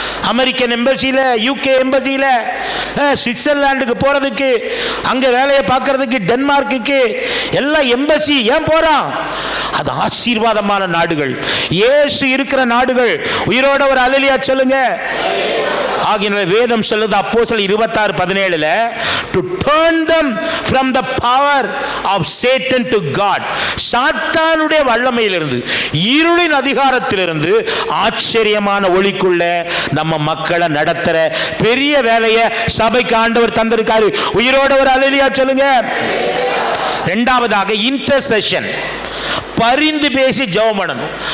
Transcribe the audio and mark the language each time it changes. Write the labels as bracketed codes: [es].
[ta] American எம்பசியில, UK எம்பசியில, சுவிட்சர்லாண்டுக்கு போறதுக்கு, அங்க வேலையை பார்க்கறதுக்கு, டென்மார்க்குக்கு எல்லாம் எம்பசி ஏன் போறான்? அது ஆசீர்வாதமான நாடுகள், இயேசு இருக்கிற நாடுகள். உயிரோட ஒரு அல்லேலூயா சொல்லுங்க. ஆகிய வேதம் சொல்லுது அப்போஸ்தலர் [en] 26:17 to turn them from the power of Satan to God. [ta] சாத்தானுடைய வல்லமையிலிருந்து, இருளின் அதிகாரத்திலிருந்து ஆச்சரியமான ஒளிக்குள்ள நம்ம மக்களை நடத்துற பெரிய வேலையை சபைக்கு ஆண்டவர் தந்திருக்காரு. உயிரோட ஒரு அல்லேலூயா சொல்லுங்க. இரண்டாவதாக இன்டர்செஷன், பரிந்து பேசி ஜெபம் பண்ணணும்.